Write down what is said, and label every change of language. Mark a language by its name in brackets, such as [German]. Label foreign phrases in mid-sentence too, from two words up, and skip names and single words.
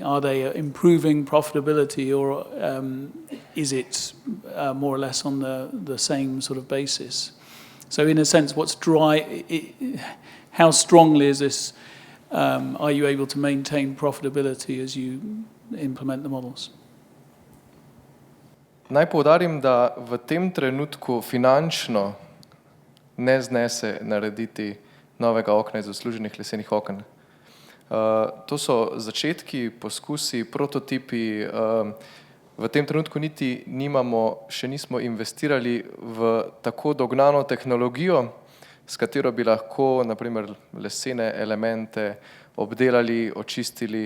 [English] Are they improving profitability, or is it more or less on the same sort of basis? So in a sense, how strongly is this, are you able to maintain profitability as you implement the models? [Slovenian] Naj poudarim, da v tem trenutku finančno ne znese narediti novega okna iz odsluženih lesenih oken. To so začetki, poskusi, prototipi. V tem trenutku niti še nismo investirali v tako dognano tehnologijo, s katero bi lahko na primer lesene elemente obdelali, očistili.